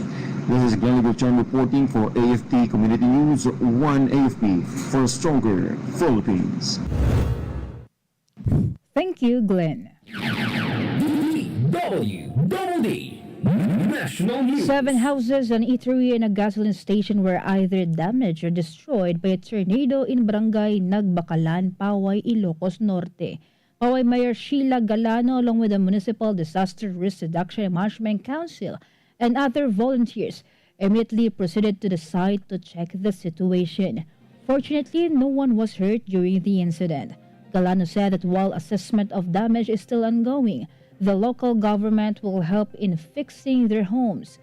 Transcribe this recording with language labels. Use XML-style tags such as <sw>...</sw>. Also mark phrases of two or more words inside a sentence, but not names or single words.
<en>This is Glenn Gutierrez reporting for AFP Community News, 1 AFP for a stronger Philippines. Thank you, Glenn. DWDD National News. 7 houses, an eatery, and a gasoline station were either damaged or destroyed by a tornado in Barangay Nagbakalan, Paway, Ilocos Norte. Paway Mayor Sheila Galano, along with the Municipal Disaster Risk Reduction and Management Council and other volunteers, immediately proceeded to the site to check the situation. Fortunately, no one was hurt during the incident. Galano said that while assessment of damage is still ongoing, the local government will help in fixing their homes.</en>